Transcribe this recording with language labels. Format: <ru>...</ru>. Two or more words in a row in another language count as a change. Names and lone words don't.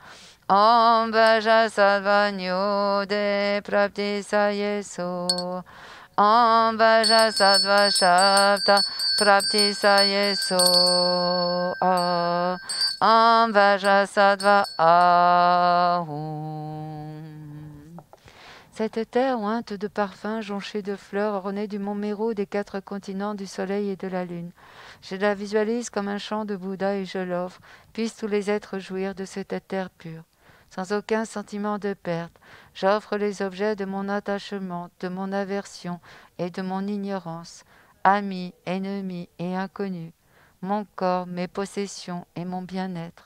<sa>ॐ वज्रसत्त्व नैवेद्ये प्राप्ति सये स्वाहा. ॐ वज्रसत्त्व शब्द प्राप्ति सये स्वाहा. ॐ वज्रसत्त्व आःहूं.</sa> <fr>Cette terre ointe de parfums, jonchée de fleurs, ornée du mont Méru, des 4 continents, du soleil et de la lune. Je la visualise comme un champ de Bouddha et je l'offre. Puissent tous les êtres jouir de cette terre pure. Sans aucun sentiment de perte, j'offre les objets de mon attachement, de mon aversion et de mon ignorance, amis, ennemis et inconnus, mon corps, mes possessions et mon bien-être.</fr>